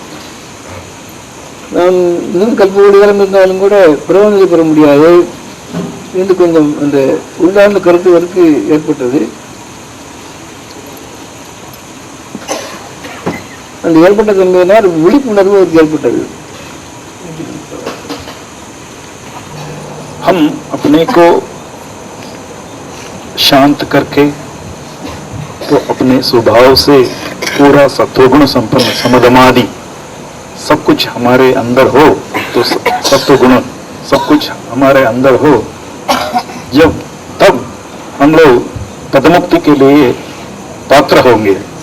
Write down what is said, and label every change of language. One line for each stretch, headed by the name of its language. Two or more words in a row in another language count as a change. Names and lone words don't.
Tamil: நாம் இன்னும் கல்போடு காலம் இருந்தாலும் கூட பிரபஞ்சத்தை பெற முடியாது என்று கொஞ்சம் அந்த உள்ளார்ந்த கருத்து அவருக்கு ஏற்பட்டது. அந்த ஏற்பட்ட தன்மையினால் விழிப்புணர்வு அவருக்கு ஏற்பட்டது.
Hindi: हम अपने को शांत करके तो अपने स्वभाव से पूरा सत्वगुण संपन्न समदमादि सब कुछ हमारे अंदर हो, तो सत्वगुण सब कुछ हमारे अंदर हो, तब हम लोग पदमुक्ति के लिए पात्र होंगे।